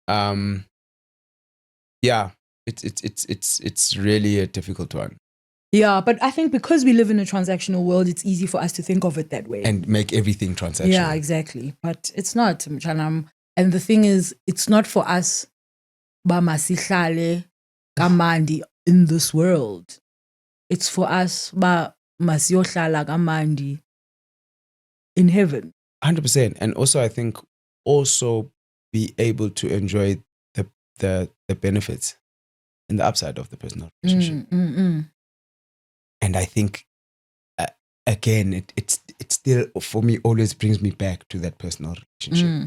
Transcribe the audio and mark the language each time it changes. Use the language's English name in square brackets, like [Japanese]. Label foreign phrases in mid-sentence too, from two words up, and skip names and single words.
[English] Yeah, it's really a difficult one. Yeah, but I think because we live in a transactional world, it's easy for us to think of it that way. And make everything transactional. Yeah, exactly. But it's not. And the thing is, it's not for us [Xhosa] masihlale kamandi [English] in this world. It's for us [Xhosa] masiyohlala kamandi [English] in heaven. 100%. And also, I think, be able to enjoy the benefits and the upside of the personal relationship. And I think, again, it still, for me, always brings me back to that personal relationship.